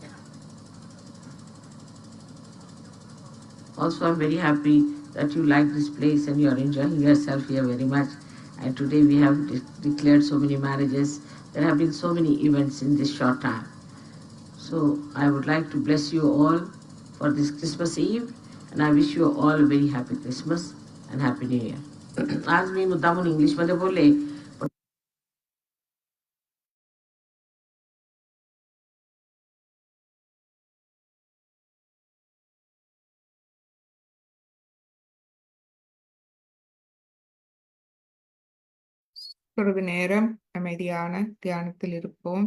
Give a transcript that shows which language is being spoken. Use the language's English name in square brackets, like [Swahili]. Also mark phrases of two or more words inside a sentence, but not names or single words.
[English] Also, I'm very happy that you like this place and you are enjoying yourself here very much. And today we have declared so many marriages. There have been so many events in this short time. So I would like to bless you all for this Christmas Eve, and I wish you all a very happy Christmas and Happy New Year. [Marathi] आज मी मुद्दामून इंग्लिशमध्ये बोलले, पण [Tamil] சிறிது நேரம் அமைதியான தியானத்தில் இருப்போம்.